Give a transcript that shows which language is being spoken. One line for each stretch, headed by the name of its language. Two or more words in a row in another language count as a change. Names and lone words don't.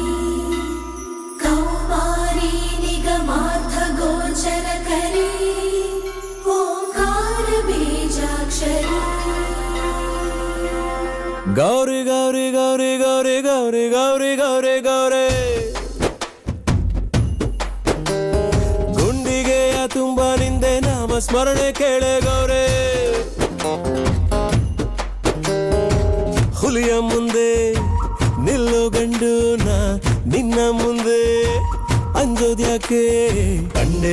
Sanskrit: कौमारी निगमार्थगोचरकरी ओङ्कारबीजाक्षरी
Kannada: ಗೌರಿ ಗೌರಿ ಗೌರಿ ಗೌರಿ ಗೌರಿ ಗೌರಿ ಗೌರಿ ಗೌರಿ ಗುಂಡಿಗೆಯ ತುಂಬ ನಿಂದೆ ನಾಮ ಸ್ಮರಣೆ ಕೇಳೆ ಗೌರಿ ಹುಲಿಯ ಮುಂದೆ ನಿಲ್ಲೋ ಗಂಡು ನಾ ನಿನ್ನ ಮುಂದೆ ಅಂಜೋದ್ಯಾಕೆ ಕಂಡೆ